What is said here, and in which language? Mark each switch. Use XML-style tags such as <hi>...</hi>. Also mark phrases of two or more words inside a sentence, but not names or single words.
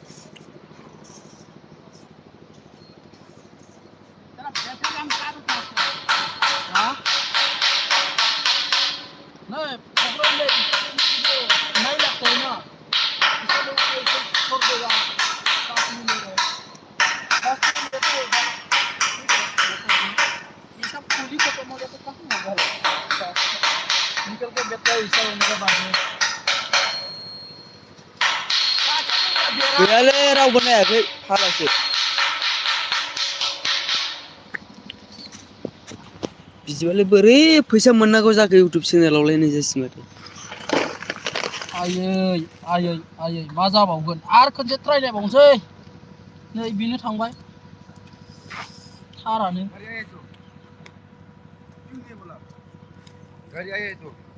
<hi>हाँ नहीं प्रॉब्लम नहीं लगता है ना इसलिए वो छोड़ देगा साथ में ले रहे ये सब पूरी खत्म हो गया तो कहाँ होगा निकल के बेटा ऐसा होने के बाद में</hi> <brx>गैयालै रावबो नायाखै हालासो बिदिबालाय बोरै फैसा मोननांगौ जाखो इउटुब चेनेलावलाय नै जासि माथो आयै आयै आयै मा जाबावगोन आरो खनसे ट्राइ नायबावनोसै नै बेनो थांबाय थारानो</brx> <hi>घर आए तो</hi>